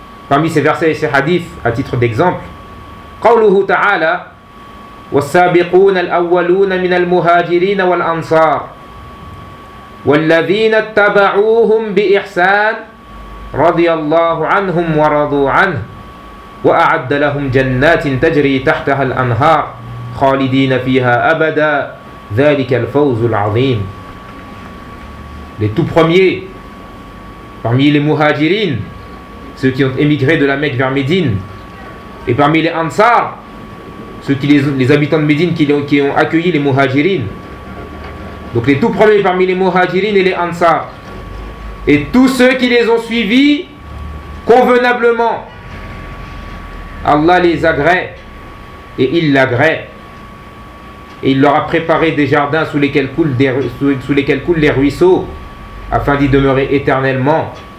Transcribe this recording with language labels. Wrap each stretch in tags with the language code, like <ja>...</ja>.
<fr>Parmi ces versets et ces hadiths, à titre d'exemple,</fr> <ar>قوله تعالى والسابقون الأولون من المهاجرين والأنصار والذين اتبعوهم بإحسان رضي الله عنهم ورضوا عنه وأعد لهم جنات تجري تحتها الأنهار خالدين فيها أبدا ذلك الفوز العظيم.</ar> <fr>Les tout premiers parmi les مهاجرين, ceux qui ont émigré de la Mecque vers Médine, et parmi les Ansar, ceux qui les habitants de Médine qui ont accueilli les Muhajirines. Donc les tout premiers parmi les Muhajirines et les Ansar, et tous ceux qui les ont suivis convenablement, Allah les agrée et il l'agrée, et il leur a préparé des jardins sous lesquels coulent les ruisseaux afin d'y demeurer éternellement.</fr>